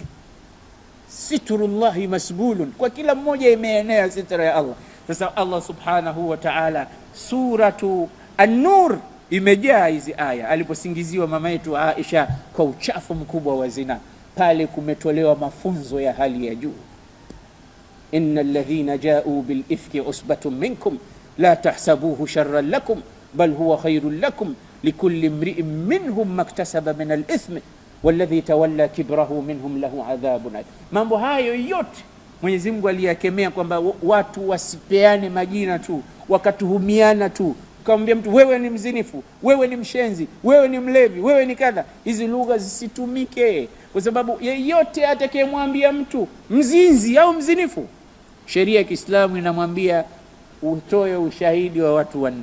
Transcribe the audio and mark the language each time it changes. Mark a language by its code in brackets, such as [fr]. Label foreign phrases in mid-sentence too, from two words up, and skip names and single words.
[ar] ستر الله مسبول, [sw] kwa kila mmoja imeenea sitra ya Allah. Sasa Allah [ar] سبحانه وتعالى, [sw] suratu An-Nur imejaa hizi aya. Aliposingiziwa mama yetu Aisha kwa uchafu mkubwa wa zina, pale kumetolewa mafunzo ya hali ya juu. [ar] إن الذين جاءوا بالإفك عصبة منكم لا تحسبوه شرا لكم بل هو خير لكم لكل امرئ منهم ما اكتسب من الإثم والذي تولى كبره منهم له عذاب عظيم. [sw] Mambo hayo yote Mwenyezi Mungu aliyakemea kwamba watu wasipeane majina tu, wakatuhumiana tu. Ukamwambia mtu wewe ni mzinifu, wewe ni mshenzi, wewe ni mlevi, wewe ni kadha. Hizi lugha zisitumike, kwa sababu yeyote atakayemwambia mtu mzinzi au mzinifu, sheria ya Kiislamu inamwambia utoe ushahidi wa watu 4.